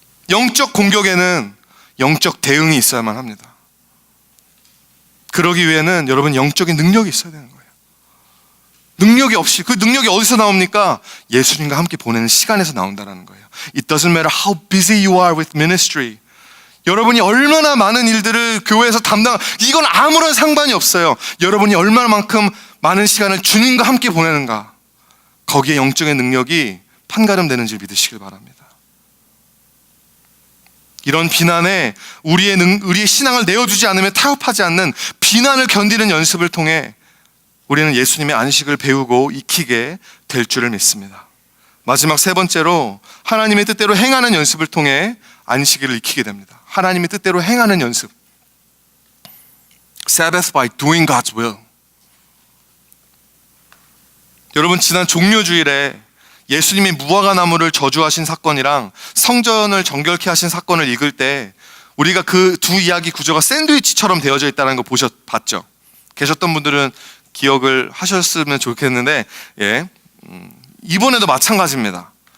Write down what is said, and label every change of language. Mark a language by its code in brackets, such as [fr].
[ko] 영적 공격에는 영적 대응이 있어야만 합니다. 그러기 위해는 여러분 영적인 능력이 있어야 되는 거예요. 능력이 없이, 그 능력이 어디서 나옵니까? 예수님과 함께 보내는 시간에서 나온다는 거예요. [en] It doesn't matter how busy you are with ministry. [ko] 여러분이 얼마나 많은 일들을 교회에서 이건 아무런 상관이 없어요. 여러분이 얼마만큼 많은 시간을 주님과 함께 보내는가, 거기에 영적인 능력이 판가름되는지 믿으시길 바랍니다. 이런 비난에 우리의 신앙을 내어주지 않으면 타협하지 않는 비난을 견디는 연습을 통해 우리는 예수님의 안식을 배우고 익히게 될 줄을 믿습니다. 마지막 세 번째로, 하나님의 뜻대로 행하는 연습을 통해 안식일을 익히게 됩니다. 하나님의 뜻대로 행하는 연습. [en] Sabbath by doing God's will. [ko] 여러분, 지난 종료주일에 예수님이 무화과 나무를 저주하신 사건이랑 성전을 정결케 하신 사건을 읽을 때 우리가 그 두 이야기 구조가 샌드위치처럼 되어져 있다는 거 봤죠? 계셨던 분들은 기억을 하셨으면 좋겠는데, 이번에도 마찬가지입니다.